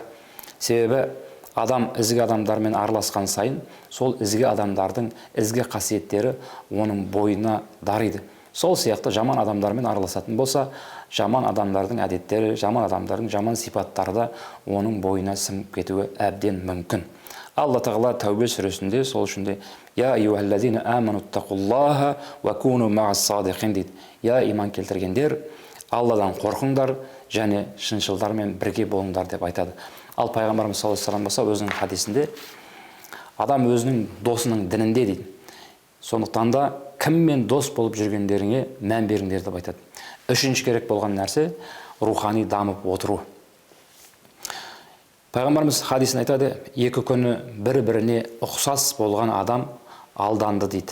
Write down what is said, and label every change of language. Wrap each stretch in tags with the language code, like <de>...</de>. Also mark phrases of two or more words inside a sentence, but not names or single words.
<kk>Себебі адам ізгі адамдармен араласқан сайын, сол ізгі адамдардың ізгі қасиеттері оның бойына дариды. Сол сияқты жаман адамдармен араласатын болса, жаман адамдардың әдеттері, жаман адамдардың жаман сипаттары да оның бойына сіңіп кетуі әбден мүмкін. Алла Тағала Тәубе сүресінде сол үшінде</kk> <ar>«يا أيها الذين آمنوا اتقوا الله وكونوا مع الصادقين»</ar> <kk>дейді. «Я иман келтіргендер, Алладан қорқыңдар және шыншылдармен бірге болыңдар» деп айтады. Ал пайғамбарымыз</kk> <ar>صلى الله عليه وسلم</ar> <kk>болса өзінің хадисінде адам өзінің досының дінінде дейді. Сондықтан да кіммен дос болып жүргендеріңе мән беріңдер деп айтады. Үшінші керек болған нәрсе рухани дамып отыру. Пайғамбарымыз хадисін айтады: екі күні бір-біріне ұқсас болған адам алданды дейді.</kk>